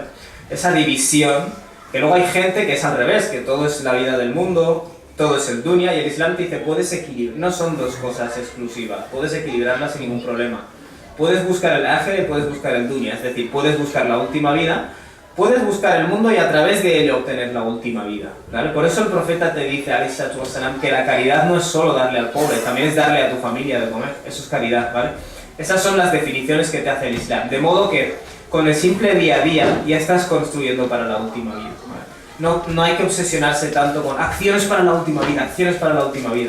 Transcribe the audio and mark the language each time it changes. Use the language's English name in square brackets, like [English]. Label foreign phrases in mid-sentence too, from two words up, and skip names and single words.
[Spanish] Esa división, que luego hay gente que es al revés, que todo es la vida del mundo, todo es el dunya, y el Islam te dice, puedes equilibrar. No son dos cosas exclusivas, puedes equilibrarlas sin ningún problema. Puedes buscar el ákhira y puedes buscar el dunya, es decir, puedes buscar la última vida, puedes buscar el mundo y a través de ello obtener la última vida, ¿vale? Por eso el profeta te dice, [Arabic] عليه الصلاة والسلام, [Spanish] que la caridad no es solo darle al pobre, también es darle a tu familia de comer, eso es caridad, ¿vale? Esas son las definiciones que te hace el Islam, de modo que con el simple día a día ya estás construyendo para la última vida, ¿vale? No hay que obsesionarse tanto con acciones para la última vida, acciones para la última vida.